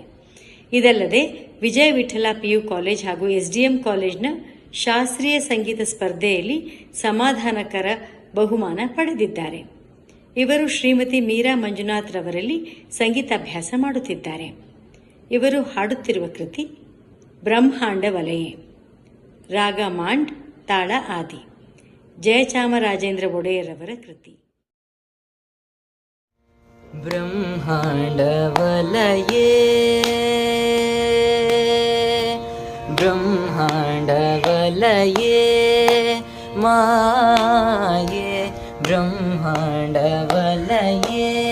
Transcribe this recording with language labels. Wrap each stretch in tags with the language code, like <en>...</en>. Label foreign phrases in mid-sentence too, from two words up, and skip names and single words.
<kn>ಇದಲ್ಲದೆ ವಿಜಯ ವಿಠಲ PU ಕಾಲೇಜ್ ಹಾಗೂ SDM ಕಾಲೇಜ್ನ ಶಾಸ್ತ್ರೀಯ ಸಂಗೀತ ಸ್ಪರ್ಧೆಯಲ್ಲಿ ಸಮಾಧಾನಕರ ಬಹುಮಾನ ಪಡೆದಿದ್ದಾರೆ. ಇವರು ಶ್ರೀಮತಿ ಮೀರಾ ಮಂಜುನಾಥ್ ರವರಲ್ಲಿ ಸಂಗೀತಾಭ್ಯಾಸ ಮಾಡುತ್ತಿದ್ದಾರೆ. ಇವರು ಹಾಡುತ್ತಿರುವ ಕೃತಿ ಬ್ರಹ್ಮಾಂಡ ವಲಯೆ, ರಾಗ ಮಾಂಡ್, ತಾಳ ಆದಿ. ಜಯಚಾಮರಾಜೇಂದ್ರ ಒಡೆಯರವರ ಕೃತಿ.</kn> <sa>ಬ್ರಹ್ಮಾಂಡವಲಯೇ ಬ್ರಹ್ಮಾಂಡವಲಯೇ ಮಾಯೆ ಬ್ರಹ್ಮಾಂಡವಲಯೇ</sa>